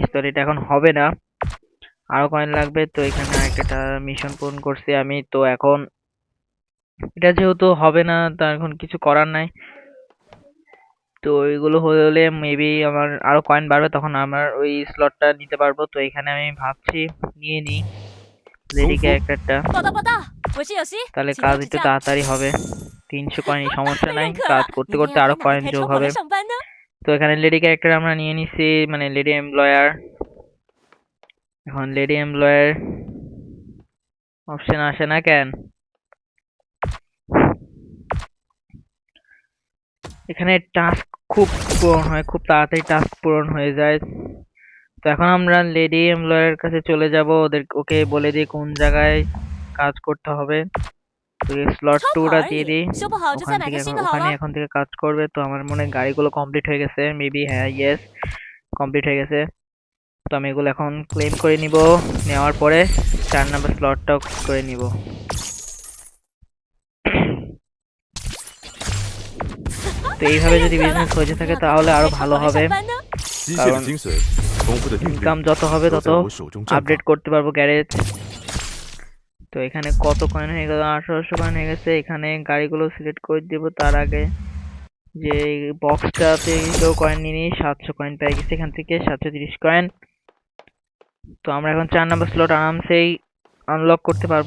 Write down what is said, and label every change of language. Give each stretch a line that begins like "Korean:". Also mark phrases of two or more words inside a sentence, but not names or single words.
Bangla: তো এটা এখন হবে না, আরো কয়েন লাগবে। তো এখানে আরেকটা মিশন পূরণ করছি আমি। তো এখন এটা যেহেতু হবে না, তার এখন কিছু করার নাই। তো এগুলো হলে মেবি আমার আরো কয়েন বাড়বে, তখন আমার ওই স্লটটা নিতে পারবো। তো এখানে আমি ভাবছি নিয়ে নিই
Chinese: 功
Bangla: লেডি
Chinese: 夫
Bangla: ক্যারেক্টারটা,
Chinese: 报道报道，我是有希，
Bangla: তাহলে
Chinese: 请
Bangla: কাজ
Chinese: 多指
Bangla: একটু
Chinese: 教。
Bangla: তাড়াতাড়ি হবে। 300 কয়েন সমস্যা
Chinese: 被
Bangla: নাই,
Chinese: 认可
Bangla: কাজ
Chinese: 了，
Bangla: করতে
Chinese: 明
Bangla: করতে
Chinese: 天要
Bangla: আরো
Chinese: 开哪
Bangla: কয়েন
Chinese: 台
Bangla: যোগ
Chinese: 超跑
Bangla: হবে।
Chinese: 来上班呢？
Bangla: তো এখানে
English: lady character
Bangla: আমরা নিয়ে নিছি, মানে
English: lady employer.
Bangla: এখন
English: lady employer option
Bangla: আসে না কেন? এখানে টাস্ক খুব পূরণ হয়, খুব তাড়াতাড়ি টাস্ক পূরণ হয়ে যায়। তো এখন আমরা লেডি এমপ্লয়ারের কাছে চলে যাব, ওকে বলে দিই কোন জায়গায় কাজ করতে হবে। তো এই স্লট
Chinese: 超跑
Bangla: 2টা
Chinese: 而
Bangla: দিয়ে
Chinese: 已，
Bangla: দিই।
Chinese: 修不好就
Bangla: ওখান
Chinese: 再买
Bangla: থেকে
Chinese: 台
Bangla: এখন
Chinese: 新的好
Bangla: ওখানে
Chinese: 了。
Bangla: এখন থেকে কাজ করবে। তো আমার মনে হয় গাড়িগুলো কমপ্লিট হয়ে গেছে মেবি, হ্যাঁ ইয়েস, কমপ্লিট হয়ে গেছে। তো আমি এগুলো এখন ক্লেম করে নিব, নেওয়ার পরে 4 নাম্বার স্লটটাও করে নিব। তো এইভাবে
Chinese: 被
Bangla: যদি
Chinese: 认可了，
Bangla: বিজনেস হয়ে
Chinese: 明天
Bangla: থাকে
Chinese: 要开
Bangla: তাহলে
Chinese: 哪
Bangla: আরো
Chinese: 台超
Bangla: ভালো
Chinese: 跑来
Bangla: হবে,
Chinese: 上班呢？机械的
Bangla: কারণ
Chinese: 精髓，功夫的韵律
Bangla: ইনকাম যত হবে
Chinese: 都
Bangla: তত
Chinese: 在我手中绽
Bangla: আপডেট
Chinese: 放。
Bangla: করতে পারবো গ্যারেজ। তো এখানে কত কয়েন হয়ে গেল? 1800 কয়েন হয়ে গেছে। এখানে গাড়িগুলো সিলেক্ট করে দেব, তার আগে যে বক্সটাতে কেউ কয়েন নিয়ে নিই। 700 কয়েন পেয়ে গেছে এখান থেকে, 730 কয়েন। তো আমরা এখন 4
English: number slot
Bangla: আরামসেই আনলক করতে পারবো।